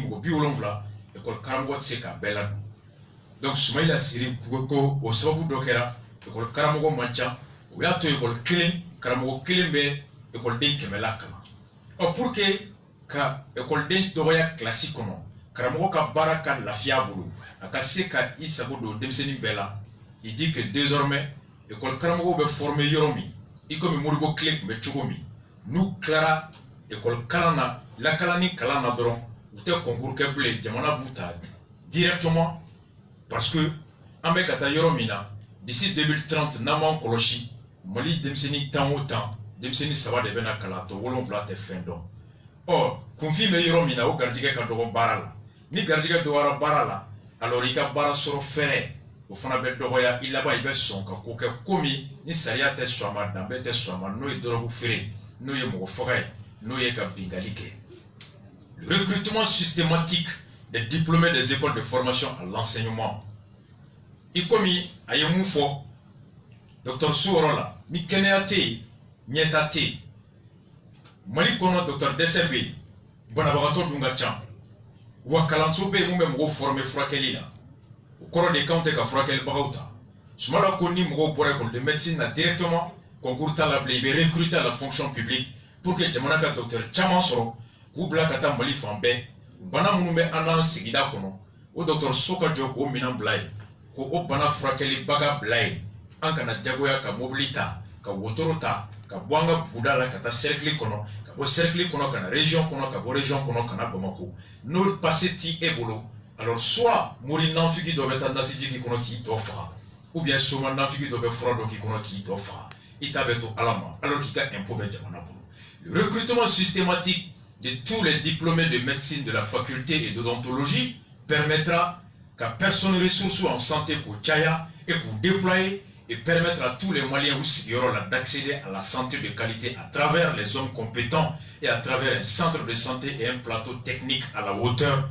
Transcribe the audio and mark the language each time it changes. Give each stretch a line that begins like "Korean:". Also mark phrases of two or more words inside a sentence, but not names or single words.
Bambara: mɔgɔ 70 ekɔli karamɔgɔ tɛ se k'a bɛɛ ladon donc Soumaïla Siri ko o sababu dɔ kɛra ekɔli karamɔgɔ man ca o y'a to ekɔli kelen karamɔgɔ kelen bɛ ekɔliden 100 la kalan ɔ
French: pour que
Bambara: ka ekɔliden dɔgɔya kilasi kɔnɔ karamɔgɔ ka baara ka lafiya bolo a ka se ka i sago don denmisɛnnin bɛɛ la
French: il dit que désormais
Bambara: ekɔli karamɔgɔw bɛ former yɔrɔ min i komi Modibo tile tun bɛ cogo min n'u tilara ekɔli kalan na lakalani kalan na dɔrɔn u tɛ concours kɛ bilen jamana b'u ta directement
French: parce que
Bambara: an bɛ ka taa yɔrɔ min na d'ici 2030 n'an m'an kɔlɔsi Mali denmisɛnnin tan o tan denmisɛnnin 3 de bɛna kalan tɔ 7 tɛ fɛn dɔn ɔ kunfin bɛ yɔrɔ min na o garijɛgɛ ka dɔgɔ baara la ni garijɛgɛ dɔgɔyara baara la alors i ka baara sɔrɔ fɛrɛ o fana bɛ dɔgɔya i laban i bɛ sɔn ka ko kɛ ko min ni sariya tɛ sɔn a ma danbe tɛ sɔn a ma n'o ye dɔrɔgu feere n'o ye mɔgɔ faga ye n'o ye ka bingali kɛ
French: le recrutement systématique des diplômés des écoles de formation à l'enseignement
Bambara: i komi a ye mun fɔ dɔgɔtɔrɔso yɔrɔ la ni kɛnɛya tɛ yen ɲɛta tɛ yen Mali kɔnɔ dɔgɔtɔrɔ dɛsɛ bɛ yen banabagatɔ dun ka ca wa kalanso bɛ yen mun bɛ mɔgɔw former furakɛli la o kɔrɔ de k'anw tɛ ka furakɛlibagaw ta Soumaïla ko ni mɔgɔw bɔra école
French: de médecine
Bambara: na directement concours t'a la bilen i bɛ
French: recruter à la fonction publique pour que
Bambara: jamana ka docteur caman sɔrɔ k'u bila ka taa Mali fan bɛɛ bana minnu bɛ an n'an sigida kɔnɔ o dɔgɔtɔrɔso ka jɔ k'o minɛn bila yen k'o bana furakɛlibaga bila yen an kana jagoya ka mobili ta ka wotoro ta ka bɔ an ka buguda la ka taa cercle kɔnɔ ka bɔ cercle kɔnɔ ka na région kɔnɔ ka bɔ région kɔnɔ ka na Bamako n'o passé t'i e bolo alors soit mori nanfigi dɔ bɛ taa nasiji k'i kɔnɔ k'i tɔ faga
French: ou bien
Bambara: soma nanfigi dɔ bɛ fura dɔ k'i kɔnɔ k'i tɔ faga i ta bɛ to Ala ma alors k'i ka impôt bɛ jamana bolo
French: le recrutement systématique de tous les diplômés de médecine de la faculté et d'odontologie permettra qu'à personne ressources en santé pour caya et pour déployer et permettre à tous les Maliens d'accéder à la santé de qualité à travers les hommes compétents et à travers un centre de santé et un plateau technique à la hauteur.